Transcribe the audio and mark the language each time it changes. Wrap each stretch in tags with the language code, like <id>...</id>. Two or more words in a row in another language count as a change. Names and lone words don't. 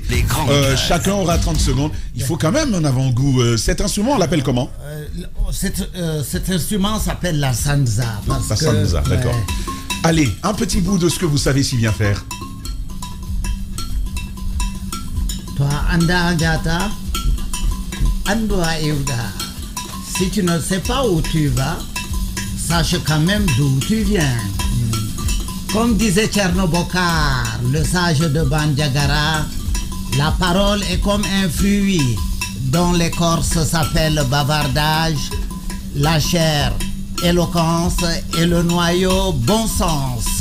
<fr>Chacun aura 30 secondes. Il faut quand même un avant-goût. Cet instrument, on l'appelle comment? Cet instrument s'appelle la sanza. La sanza, d'accord. Allez, un petit bout de ce que vous savez si bien faire. Toi, anda gata, andua euda. Si tu ne sais pas où tu vas, sache quand même d'où tu viens. Comme disait Tchernobokar, le sage de Bandiagara, la parole est comme un fruit dont l'écorce s'appelle bavardage, la chair, éloquence et le noyau, bon sens.</fr>